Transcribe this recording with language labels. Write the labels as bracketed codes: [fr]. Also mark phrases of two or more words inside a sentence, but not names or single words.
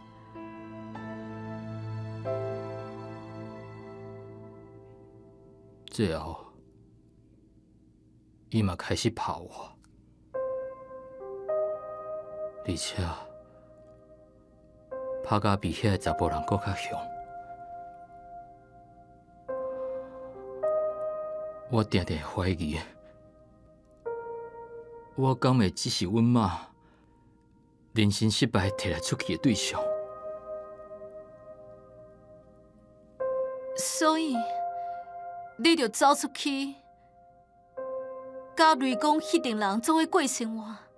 [nan] 最后，伊嘛开始拍我，而且拍甲比遐个查甫人搁较凶。我常常怀疑， 我敢会只是阮妈人生失败摕来出去的对象？所以你就走出去，甲雷公迄群人做伙过生活。